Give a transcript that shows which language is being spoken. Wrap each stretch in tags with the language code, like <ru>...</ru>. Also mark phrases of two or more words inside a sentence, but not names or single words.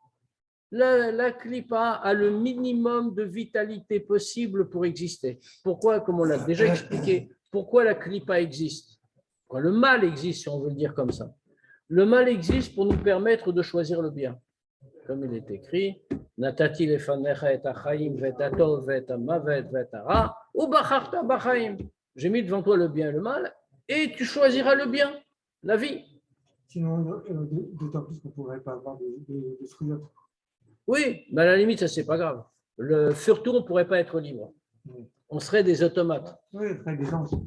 <fr>La Klipa a le minimum de vitalité possible pour exister. Pourquoi? Comme on l'a déjà expliqué, pourquoi la Klipa existe? Pourquoi le mal existe, si on veut le dire comme ça? Le mal existe pour nous permettre de choisir le bien. Comme il est écrit,</fr> <he>נתתי לפניך את החיים והטוב והמוות ואת הרע ובחרת בחיים.</he> <fr>J'ai mis devant toi le bien et le mal, et tu choisiras le bien, la vie. Sinon, d'autant plus qu'on ne pourrait pas avoir de fruits. Oui, mais à la limite, ça, c'est pas grave. Surtout, on ne pourrait pas être libre. On serait des automates. Oui, on serait des anges.</fr>